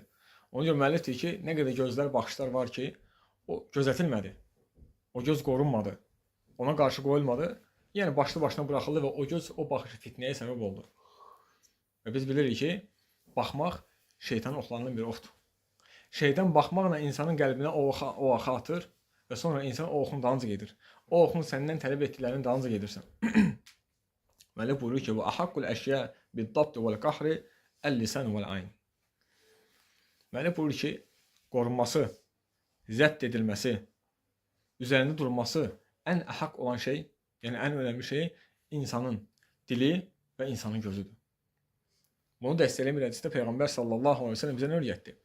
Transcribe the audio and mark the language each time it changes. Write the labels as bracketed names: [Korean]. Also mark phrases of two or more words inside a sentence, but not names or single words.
[Azerbaijani] Ona görə müəllif deyir ki, nə qədər gözlər, baxışlar var ki, o gözətilmədi, o göz qorunmadı, ona qarşı qoyulmadı, yəni başlı başına buraxıldı və o göz, o baxış fitnəyə səbəb oldu. Və biz bilirik ki, baxmaq şeytanın oxlarından bir oxdur. Şeytan baxmaqla insanın qəlbinə o oxu atır və sonra insan o oxun dalınca gedir. O oxun səndən tələb etdiklərinin dalınca gedirsən. Müəllif buyurur ki, [Arabic] وَأَحَقُّ الْأَشْيَاءِ بِالضَّبْطِ وَالْقَحْرِ الْلِسَانُ وَالْعَيْنِ. [Azerbaijani] Müəllif buyurur ki, qorunması, zəbt edilməsi, üzərində durması ən əhəq olan şey, yəni ən önəmli şey insanın dili və insanın gözüdür. Bunu dəstəkləyən bir hədisdə Peyğəmbər [Arabic] صلى الله عليه وسلم [Azerbaijani] bizə nə öyrətdi?